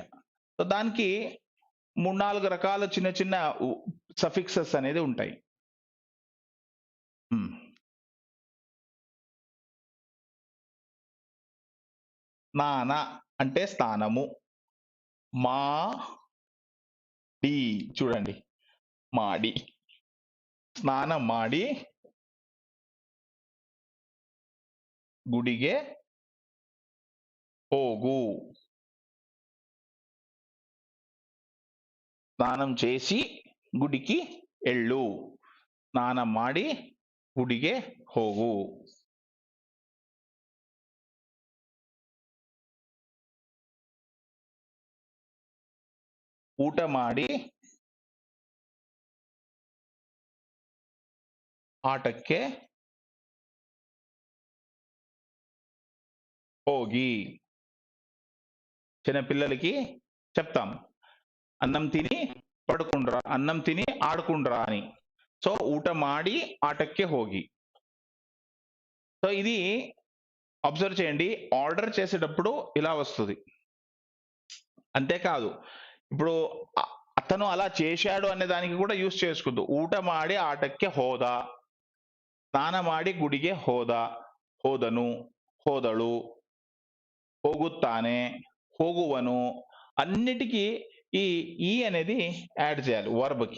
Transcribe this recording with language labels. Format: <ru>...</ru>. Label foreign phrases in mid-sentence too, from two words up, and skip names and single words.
<te>సో దానికి 3-4 రకాల చిన్న చిన్న సఫిక్సెస్ అనేది ఉంటాయి. స్నాన అంటే స్థానము, మాడి చూడండి, మాడి</te> <kn>ಸ್ನಾನ ಮಾಡಿ ಗುಡಿಗೆ ಹೋಗು,</kn> <te>స్నానం చేసి గుడికి ఎళ్ళు,</te> <kn>ಸ್ನಾನಂ ಮಾಡಿ ಗುಡಿಗೆ ಹೋಗು. ಊಟ ಮಾಡಿ ఆటಕ್ಕೆ ಹೋಗಿ.</kn> <te>చిన్నపిల్లలకి చెప్తాం అన్నం తిని పడుకుండ్రా, అన్నం తిని ఆడుకుండ్రా అని.</te> <kn>సో ಊಟ ಮಾಡಿ ఆటಕ್ಕೆ ಹೋಗಿ.</kn> <te>సో ఇది అబ్జర్వ్ చేయండి, ఆర్డర్ చేసేటప్పుడు ఇలా వస్తుంది. అంతేకాదు, ఇప్పుడు అతను అలా చేశాడు అనే దానికి కూడా యూస్ చేసుకుందు.</te> <kn>ಊಟ ಮಾಡಿ ಆಟಕ್ಕೆ ಹೋದ, ಸ್ನಾನ ಮಾಡಿ ಗುಡಿಗೆ ಹೋದ, ಹೋದನು, ಹೋದಳು, ಹೋಗುತ್ತಾನೆ, ಹೋಗುವನು,</kn> <te>అన్నిటికీ ఈ అనేది యాడ్ చేయాలి వర్బ్ కి.</te>